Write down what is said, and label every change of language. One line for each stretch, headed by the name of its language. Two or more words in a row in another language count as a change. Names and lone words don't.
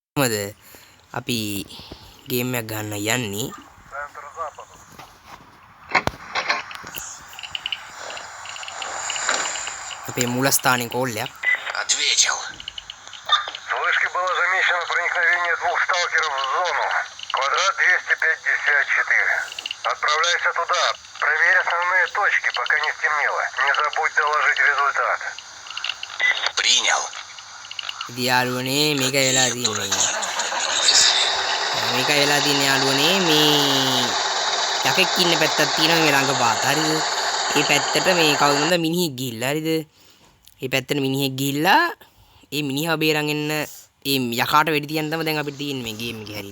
Sinhala: මොකද අපි ගේම් එකක් ගන්න යන්නේ අපේ මූලස්ථානයේ කෝල්ලයක්.
Russian: Ответил. Вышке было замечено проникновение 2 сталкеров в зону. Квадрат 254. Отправляйся туда. Проверь основные точки, пока не стемнело. Не забудь доложить результат. Принял.
Sinhala: යාළුවනේ මේක වෙලා තියෙන්නේ. මේක වෙලා තියෙන්නේ යාළුවනේ මේ යකෙක් ඉන්න පැත්තක් තියෙනවා මේ ළඟ පාත. හරිද? මේ පැත්තට මේ කවුරුන්ද මිනිහෙක් ගිහිල්ලා. හරිද? මේ පැත්තට මිනිහෙක් ගිහිල්ලා ඒ මිනිහා බේරන් එන්න ඒ යකාට වෙඩි තියන්න තමයි දැන් අපිට තියෙන්නේ මේ ගේම් එකේ.